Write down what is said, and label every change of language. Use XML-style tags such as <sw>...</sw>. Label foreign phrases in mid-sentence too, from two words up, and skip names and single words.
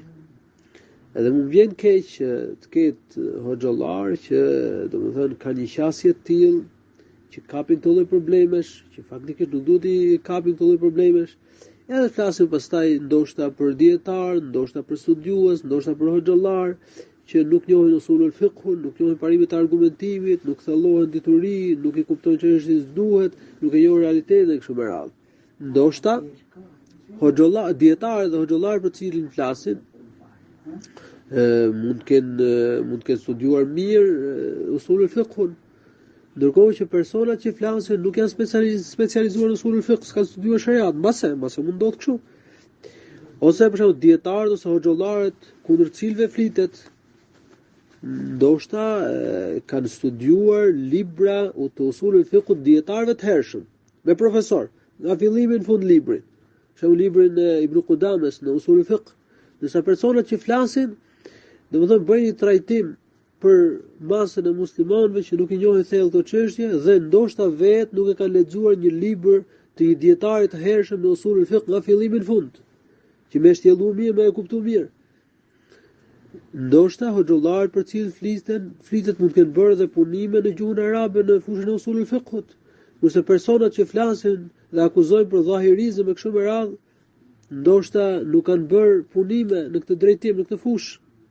<sq>Edhe më vjen keq që të ketë hoxhallar që domethënë kanë një qasje të tillë që kapin këto lloj problemesh, që faktikisht nuk duhet i kapin këto lloj problemesh, edhe flasin pastaj ndoshta për dietar, ndoshta për studiues, ndoshta për hoxhallar që nuk njohin</sq> <ar>أصول الفقه,</ar> <sq>nuk njohin parimet e argumentimit, nuk thellohen dituri, nuk i kuptojnë çështjet si duhet, nuk e njohin realitetin e kështu me radhë. Ndoshta hoxhallar, dietar dhe hoxhallar për cilin flasin mund të kenë studiuar mirë</sq> <ar>أصول الفقه,</ar> <sq>ndërkohë që personat që flasin nuk janë specializuar në</sq> <ar>أصول الفقه,</ar> <sq>s'kan studiuar shariat, mbase mund ndodh kështu. Ose për shembull dietarët ose hoxhallarët kundër cilëve flitet, ndoshta kanë studiuar libra të</sq> <ar>أصول الفقه</ar> <sq>dietarëve të hershëm, me profesor, nga fillimi në fund librit. Për shembull librin e Ibn Qudames në</sq> <ar>أصول الفقه,</ar> <sq>disa personat që flasin, domethënë bëjnë një trajtim për masën e muslimanëve që nuk i njohin thellë këto çështje dhe ndoshta vetë nuk e kanë lexuar një libër të një dietarit të hershëm në</sq> <ar>أصول الفقه</ar> <sq>nga fillimi në fund, që më shtjellu mirë, më e kuptu mirë. Ndoshta hoxhallarët për cilët flitet mund të kenë bërë dhe punime në gjuhën arabe në fushën e</sq> <ar>أصول الفقه,</ar> <sq>kurse personat që flasin dhe akuzojnë për dhahirizëm e kështu me radhë, ndoshta nuk kanë bërë punime në këtë drejtim, në këtë fushë.</sq>